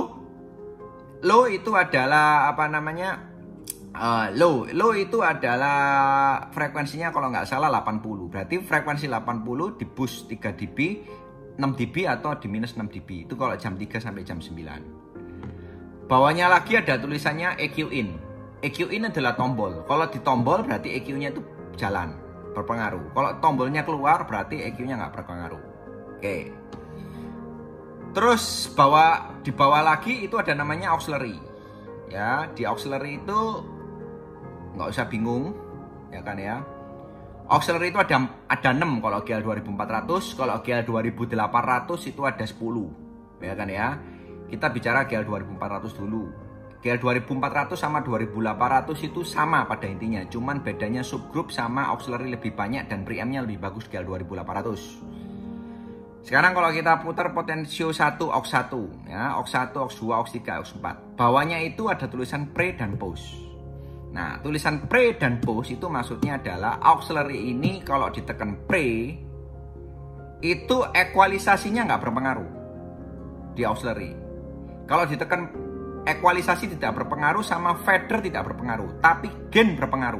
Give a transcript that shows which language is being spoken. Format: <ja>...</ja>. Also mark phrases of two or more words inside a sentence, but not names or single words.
<id>Low itu adalah apa namanya? Low itu adalah frekuensinya kalau nggak salah 80. Berarti frekuensi 80 di boost 3 dB, 6 dB atau di minus 6 dB. Itu kalau jam 3 sampai jam 9. Bawahnya lagi ada tulisannya</id> <en>EQ in. EQ in</en> <id>adalah tombol. Kalau ditombol berarti EQ-nya itu jalan, berpengaruh. Kalau tombolnya keluar berarti EQ-nya nggak berpengaruh. Oke. Terus di bawah lagi itu ada namanya auxiliary. Ya, di auxiliary itu nggak usah bingung, ya kan ya. Auxiliary itu ada 6 kalau GL 2400, kalau GL 2800 itu ada 10, ya kan ya. Kita bicara GL 2400 dulu. GL 2400 sama 2800 itu sama pada intinya, cuman bedanya subgroup sama auxiliary lebih banyak dan preamp-nya lebih bagus GL 2800. Sekarang kalau kita putar potensio 1 aux 1 ya, aux 1, aux 2, aux 3, aux 4. Bawahnya itu ada tulisan pre dan post. Nah, tulisan pre dan post itu maksudnya adalah auxiliary ini kalau ditekan pre itu ekualisasinya nggak berpengaruh di auxiliary. Kalau ditekan ekualisasi tidak berpengaruh, sama fader tidak berpengaruh, tapi gain berpengaruh.</id>